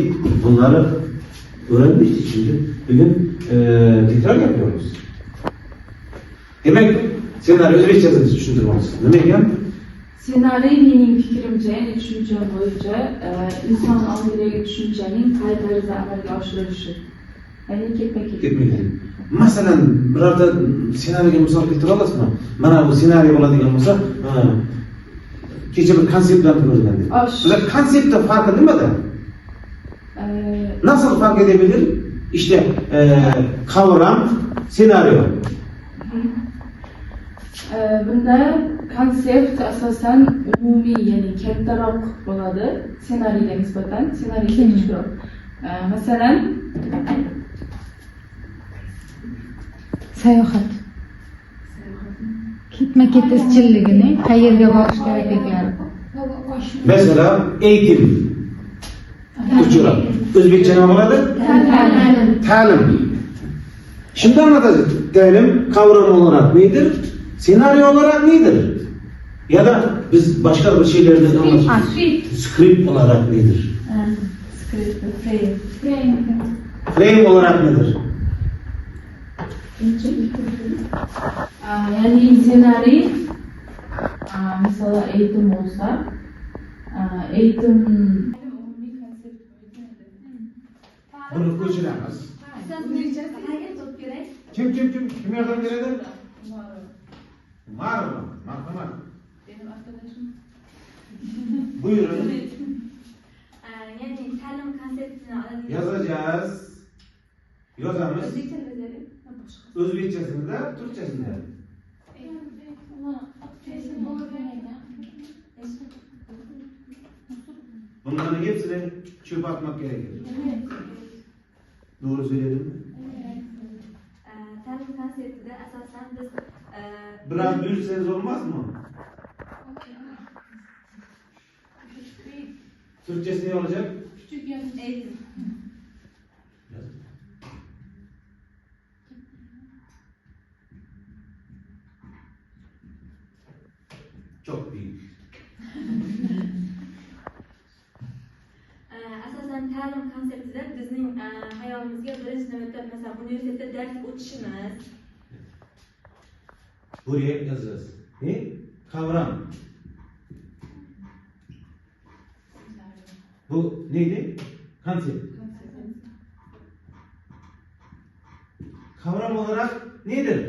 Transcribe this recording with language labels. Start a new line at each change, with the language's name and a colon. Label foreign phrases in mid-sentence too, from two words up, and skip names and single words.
Turkish: Bunları öğrenmiştik şimdi. Bugün tekrar yapıyoruz. Demek senaryo Özbekçesini düşündürmemiz. Ne demek yani? Senaryo benim fikrimce, yani düşüncem boyunca insan algılayıcı düşüncenin
Uzbek: qay tarzda amalga oshirilishi.
Turkish: Yani
Uzbek: Ketmeydi. Masalan, birorta senaryoga misol keltira olasizmi? Mana bu senaryo bo'ladigan bo'lsa, kecha bir konsept bilan o'rgandik. Bular konseptda farqi nimada?
Turkish: Nasıl fark edebilir? İşte kavram, senaryo.
Uzbek: Bunda konsept asosan umumiy, ya'ni kattaroq bo'ladi senariyga nisbatan, senariyga kichikroq. Masalan, sayohat. Ketma-ket izchilligini qayerga borish kerakliklari.
Turkish: Mesela eğitim. Uçura. Özbekçe ne
Uzbek: bo'ladi? Ta'lim.
Turkish: Şimdi anlatacağız. Ta'lim kavram olarak nedir? Senaryo olarak nedir? Ya da biz başka bir şeylerden anlatıyoruz. Script olarak nedir? Frame olarak nedir? Yani senaryo mesela eğitim olsa eğitim
Uzbek: Bunu ko'chiramiz. Kim yordam beradi? Marhamat.
Turkish: benim arkadaşım. Buyurun.
Uzbek: Yani ta'lim konseptini oladigan
Turkish: Yazacağız. Yozamiz.
Uzbek: O'zbekcha O'zbekchasida, turkchasida.
Turkish: Bunların hepsini çöp atmak gerekir. Doğru söyledim mi?
Uzbek: ta'lim konseptida asosan biz
Turkish: Biraz büyürseniz olmaz mı? Türkçesi ne olacak? eğitim Çok büyük.
Uzbek: asosan ta'lim konseptida bizning hayotimizga birinchi navbatda masalan universitetda dars o'tishimiz
Turkish: Buraya yazacağız. Ne? Kavram. Bu neydi? Konsept. Kavram olarak nedir?